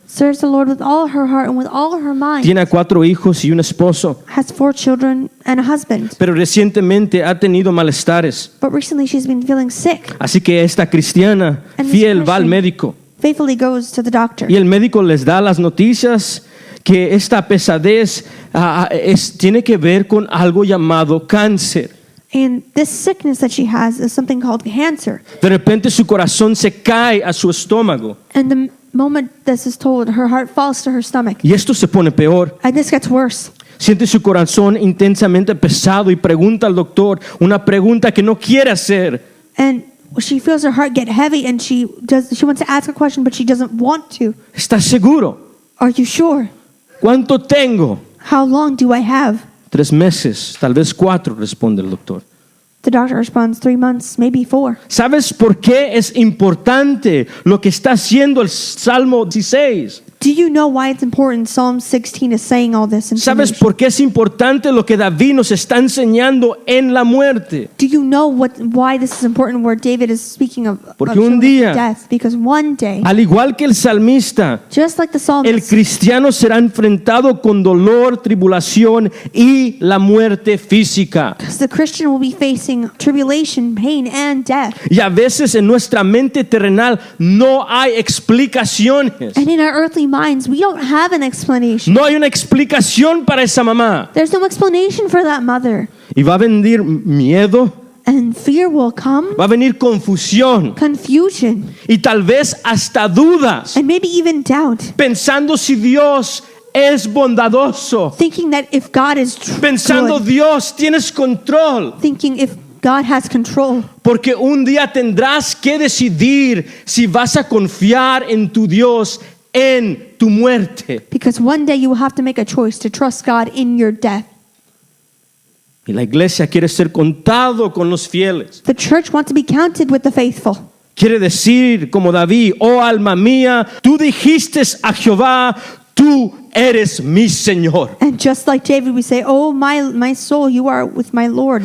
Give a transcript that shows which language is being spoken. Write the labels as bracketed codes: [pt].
[en] Serves the Lord with all her heart and with all her mind. [es] Tiene a 4 hijos y un esposo. [en] Has 4 children and a husband. [es] Pero recientemente ha tenido malestares. [en] But recently she's been feeling sick. [es] Así que esta cristiana [en] And this [es] fiel va al [en] Christian [es] médico. [en] faithfully goes to the doctor. [es] Y el médico les da las noticias que esta pesadez tiene que ver con algo llamado cáncer. [en] And this sickness that she has is something called cancer. [es] De repente su corazón se cae a su estómago. [en] And the moment this is told, her heart falls to her stomach. [es] Y esto se pone peor. [en] And this gets worse. [es] Siente su corazón intensamente pesado y pregunta al doctor una pregunta que no quiere hacer. [en] And she feels her heart get heavy and she wants to ask a question, but she doesn't want to. [es] ¿Estás seguro? [en] Are you sure? [es] ¿Cuánto tengo? [en] How long do I have? [es] 3 meses, tal vez 4, responde el doctor. [en] The doctor responds, 3 months, maybe 4. [es] ¿Sabes por qué es importante lo que está haciendo el Salmo 16? [en] Do you know why it's important? Psalm 16 is saying all this [es] ¿Sabes [en] information. [es] por qué es importante lo que David nos está enseñando en la muerte? [en] Do you know why this is important where David is speaking of [es] Porque un día, [en] death? Because one day, [es] al igual que el salmista, [en] just like the [es] el [en] psalmist, [es] cristiano será enfrentado con dolor, tribulación y la muerte física. [en] the Christian will be facing tribulation, pain, and death. [es] Y a veces en nuestra mente terrenal no hay explicaciones. [en] And in our earthly minds, we don't have an explanation. [es] No hay una explicación para esa mamá. [en] There's no explanation for that mother. [es] Y va a venir miedo, [en] And fear will come, [es] va a venir confusión [en] confusion, [es] y tal vez hasta dudas, [en] and maybe even doubt. [es] pensando si Dios es bondadoso, [en] Thinking that if God is [es] pensando [en] good, [es] Dios tienes control, [en] thinking if God has control. [es] porque un día tendrás que decidir si vas a confiar en tu Dios en tu muerte. [en] Because one day you will have to make a choice to trust God in your death. [es] Y la iglesia quiere ser contado con los fieles. [en] The church wants to be counted with the faithful. [es] Quiere decir como David, oh alma mía, tú dijiste a Jehová, tú eres mi Señor. [en] And just like David, we say, oh, my soul, you are with my Lord.